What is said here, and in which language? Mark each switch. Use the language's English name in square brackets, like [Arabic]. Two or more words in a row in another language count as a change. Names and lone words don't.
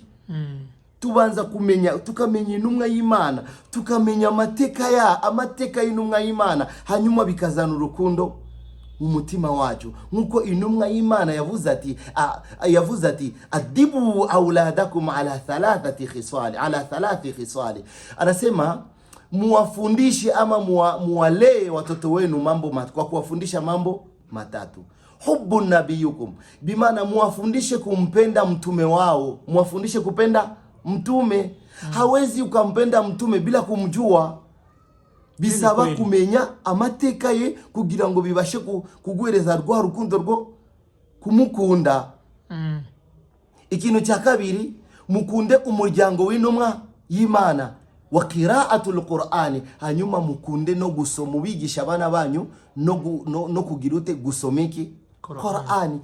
[Kinyarwanda] Tubanza tukamenya intumwa y'Imana, tukamenya amateka y'intumwa y'Imana, hanyuma bikazana urukundo mu mutima wacu. Nkuko intumwa y'Imana yavuze ati [Arabic] adibu auladakum ala thalathati khisali. [Swahili] Anasema muwafundishe ama muwalee watoto wenu kwa kuwafundisha mambo matatu. [Arabic] Hubbu nabiyukum, [Swahili] bimana muwafundishe kumpenda mtume wao, muwafundishe kupenda mtume. Hawezi ukampenda mtume bila kumjua. [Kinyarwanda] Bisaba kumenya amateka ye kugira ngo bibashe kuguhereza rwa rukundo rwo kumukunda. Ikintu cya kabiri, mukunde umuryango w'intumwa y'Imana wa [Arabic] qira'atul Qur'ani, [Kinyarwanda] hanyuma mukunde no gusoma, ubigisha abana banyu no kugira ute gusoma iki Qur'ani.